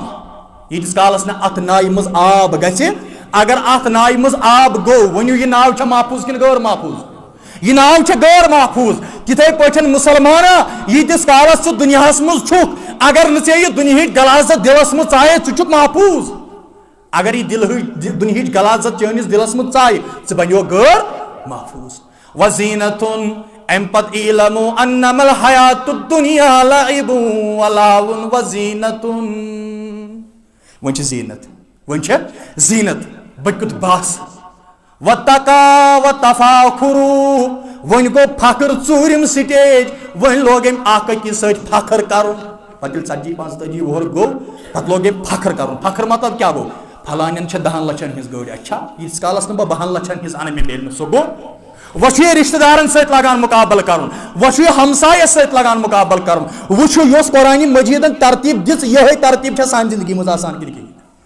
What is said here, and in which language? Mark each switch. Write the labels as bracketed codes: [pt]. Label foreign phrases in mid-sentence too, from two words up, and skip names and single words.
[ks] ییٖتِس کالس نہٕ اتھ نایہِ منٛز آب گژھِ اگر اتھ نایہِ منٛز آب گوٚو ؤنِو یہِ ناو چھےٚ محفوٗظ کِنہٕ غٲر محفوٗظ یہ ناو چھےٚ غٲر محفوٗظ تِتھے پٲٹھۍ مُسلمانا ییٖتِس کالس ژٕ دُنیاہس منٛز چھُکھ اگر نہٕ ژےٚ یہِ دُنہِچ غلاظت دِلس منٛز ژایے ژٕ چھُکھ محفوٗظ اگر یہِ دُنہِچ غلاظت چٲنِس دِلس منٛز ژایہِ ژٕ بنیو غٲر محفوٗظ وزیٖنتُن امہِ پتہٕ [ar] اعلموا انما الحیات الدنیا لعب ولهو [ks] وزیٖنتُن وۄنۍ چھِ زیٖنت وۄنۍ چھےٚ زیٖنت بہٕ کیُتھ باسہٕ [ar] وتقا وتفاخرو [ks] وۄنۍ گوٚو فخر ژوٗرِم سٹیج وۄنۍ لوگ أمۍ اکھ أکِس سۭتۍ فخر کرُن پتہٕ ییٚلہِ 40-45 وُہُر گوٚو پتہٕ لوگ أمۍ فخر کرُن فخر مطلب کیاہ گوٚو فلانٮ۪ن چھےٚ 10 لچھن ہِنٛز گٲڑۍ اچھا ییٖتِس کالس نہٕ بہٕ 12 لچھن ہِنٛز انہٕ مےٚ میلہِ نہٕ سُہ گوٚو وۄنۍ چھُ یہِ رشتہٕ دارن سۭتۍ لگان مُقابلہٕ کرُن وۄنۍ چھُ یہِ ہمسایس سۭتۍ لگان مُقابلہٕ کرُن وۄنۍ چھُ یۄس قرآنِ مجیٖدن ترتیٖب دِژ یِہے ترتیٖب چھےٚ سانہِ زندگی منٛز آسان کِنہٕ کِہیٖنۍ